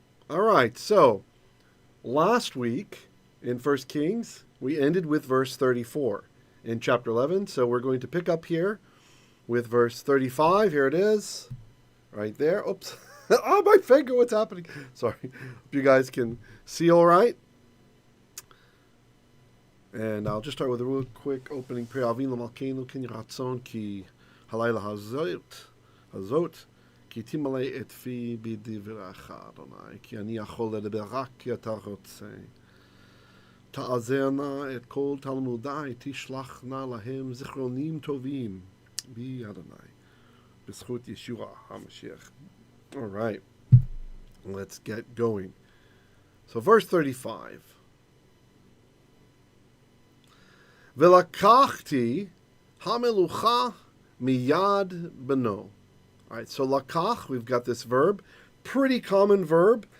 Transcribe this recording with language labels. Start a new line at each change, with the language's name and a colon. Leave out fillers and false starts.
English: All right, so last week in 1 Kings, we ended with verse 34 in chapter 11. So we're going to pick up here with verse 35. Here it is, right there. Oops. Oh, my finger, what's happening? Sorry. Hope you guys can see all right. And I'll just start with a real quick opening prayer.
Hebrew: Avinu malkeinu ken ratzon ki halayla hazot כי תמלא את פי בדברך, אדוני, כי אני יכול לדבר רק כי אתה רוצה. תעזר נא את כל תלמודי, תשלח נא להם זיכרונים טובים, בי אדוני, בזכות ישוע המשיח.
English: All right, let's get going. So verse 35.
Hebrew: ולקחתי המלוכה מיד בנו.
English: All right, so lakach, we've got this verb. Pretty common verb.